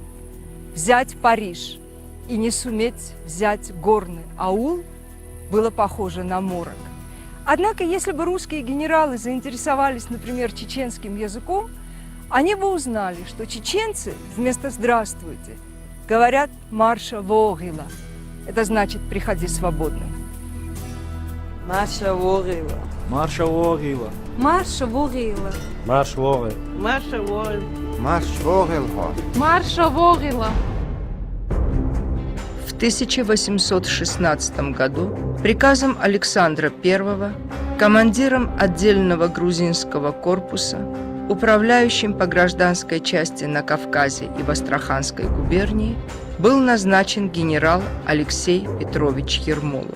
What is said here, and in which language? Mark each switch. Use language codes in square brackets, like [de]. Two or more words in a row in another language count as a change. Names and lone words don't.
[ru] Взять Париж и не суметь взять горный аул было похоже на морок. Однако, если бы русские генералы заинтересовались, например, чеченским языком, они бы узнали, что чеченцы вместо «здравствуйте» говорят [ce] «марша вогила». [ru] Это значит «приходи свободным». [ce] Марша вогила. Марша вогила. Марша вогила. Марш вогил. Марша вогила. Марш вогилго. Марша вогила. [ru] В 1816 году приказом Александра I, командиром отдельного грузинского корпуса, управляющим по гражданской части на Кавказе и в Астраханской губернии, был назначен генерал Алексей Петрович Ермолов.